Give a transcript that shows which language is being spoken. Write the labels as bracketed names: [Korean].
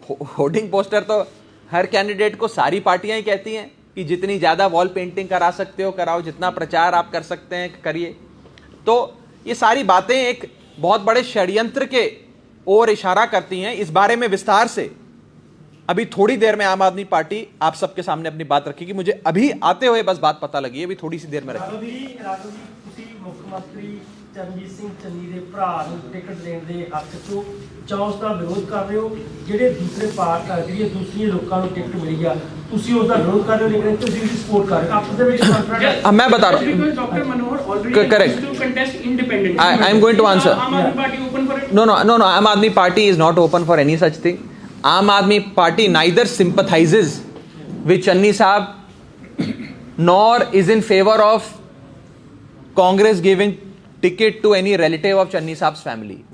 [Hindi] Hoarding poster तो हर candidate को सारी पार्टियां ही कहती हैं कि जितनी ज्यादा वॉल पेंटिंग करा सकते हो कराओ, जितना प्रचार आप कर सकते हैं करिए। तो ये सारी बातें एक बहुत बड़े षड्यंत्र के ओर इशारा करती हैं। इस बारे में विस्तार से अभी थोड़ी देर में आम आदमी पार्टी आप सबके सामने अपनी बात रखेगी। मुझे अभी आते हुए बस बात पता लगी है, अभी थोड़ी सी देर में रखेगी। [Punjabi] मुख्यमंत्री चरणजीत सिंह चन्नी ਦੇ ਭਰਾ ਨੂੰ ਟਿਕਟ ਦੇਣ ਦੇ ਹੱਕ 'ਚੋਂ ਜਾਂ ਉਸ ਦਾ ਵਿਰੋਧ ਕਰ ਰਹੇ ਹੋ, ਜਿਹੜੇ ਦੂਸਰੇ ਪਾਰਟੀ ਜਿਹੜੀਆਂ ਦੂਸਰੀਆਂ ਲੋਕਾਂ ਨੂੰ ਟਿਕਟ ਮਿਲੀ ਆ ਤੁਸੀਂ ਉਸ ਦਾ ਵਿਰੋਧ ਕਰ ਰਹੇ ਹੋ, ਲੇਕਿਨ ਤੁਸੀਂ ਵੀ ਸਪੋਰਟ ਕਰ ਰਹੇ ਹੋ ਆਪਸ ਦੇ ਵਿੱਚ ਕਨਫਰੰਟ। [Hindi] मैं बता रहा हूं, [English] because Dr. Manohar already Correct. to contest independently. I am going to answer. Aam Aadmi Party open for it? No, Aam Aadmi Party is not open for any such thing. Aam Aadmi Party neither sympathizes with Channi Sahab nor is in favor of Congress giving ticket to any relative of Channi Sahab's family.